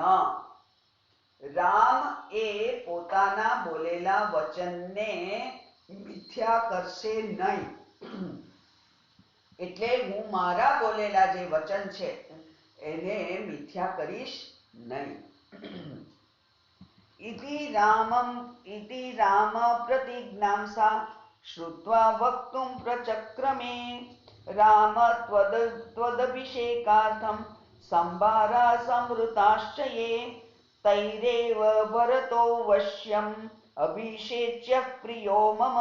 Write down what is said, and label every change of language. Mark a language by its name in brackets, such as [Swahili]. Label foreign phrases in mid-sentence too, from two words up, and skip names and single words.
[Gujarati] રામ એ પોતાના બોલેલા વચનને મિથ્યા કરશે નહીં. એટલે હું મારા બોલેલા જે વચન છે એને મિથ્યા કરીશ નહીં. [Sanskrit] इति राम प्रतिज्ञां सा श्रुत्वा वक्तुं प्रचक्रमे. राम त्वदभिषेकार्थं संभारा संवृताश्च ये. तैरेव भरतो वश्यम् अभिषेच्य प्रियो मम.